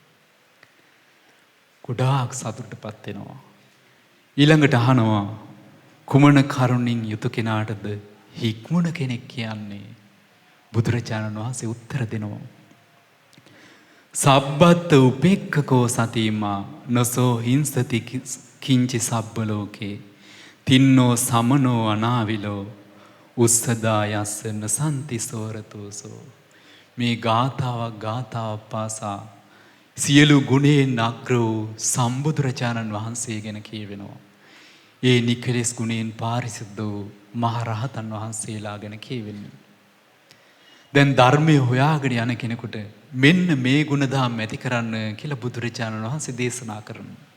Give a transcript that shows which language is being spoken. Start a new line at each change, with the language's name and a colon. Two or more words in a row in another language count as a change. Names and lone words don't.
Sinhala: ගොඩාක් සතුටටපත් වෙනවා. ඊළඟට අහනවා කුමන කරුණින් යුතු කෙනාටද හික්මුණ කෙනෙක් කියන්නේ? බුදුරජාණන් වහන්සේ උත්තර දෙනවා.
Pali: සබ්බත් උපේක්ඛකෝ සතිමා නසෝ හිංසති කිංචි සබ්බ ලෝකේ තින්නෝ සමනෝ අනාවිලෝ උස්සදා යස්ස නසන්ති සෝරතෝසෝ.
Sinhala: මේ ගාථාවක් පාසා සියලු ගුණයෙන් අග්‍ර වූ සම්බුදුරජාණන් වහන්සේ ගැන කියවෙනවා. ඒ නිකලෙස් ගුණයෙන් පාරිසුද්ධ වූ මහරහතන් වහන්සේලා ගැන කියවෙන්නේ. දැන් ධර්මය හොයාගෙන යන කෙනෙකුට මෙන්න මේ ගුණධම් ඇති කරන්න කියලා බුදුරජාණන් වහන්සේ දේශනා කරනවා.